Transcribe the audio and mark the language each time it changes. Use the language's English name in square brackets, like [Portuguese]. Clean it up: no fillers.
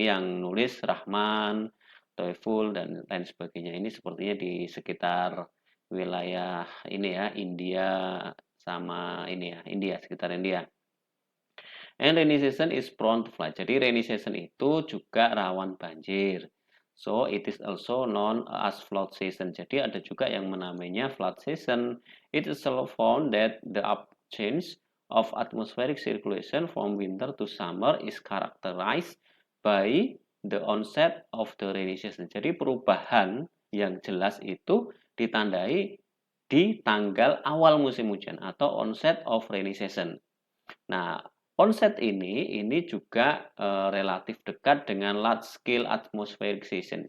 [Indonesian] Ini yang nulis Rahman, Toeful dan lain sebagainya. Ini sepertinya di sekitar wilayah ini ya, India sama ini ya, India, sekitar India. [English] And rainy season is prone to flood. [Indonesian] Jadi [English] rainy season [Indonesian] itu juga rawan banjir. [English] So it is also known as flood season. [Indonesian] Jadi ada juga yang namanya flood season. [English] It is also found that the up change of atmospheric circulation from winter to summer is characterized by the onset of the rainy season. [Indonesian] Jadi perubahan yang jelas itu ditandai di tanggal awal musim hujan atau [English] onset of rainy season. [Indonesian] Nah, onset ini juga relatif dekat dengan [English] large scale atmospheric season.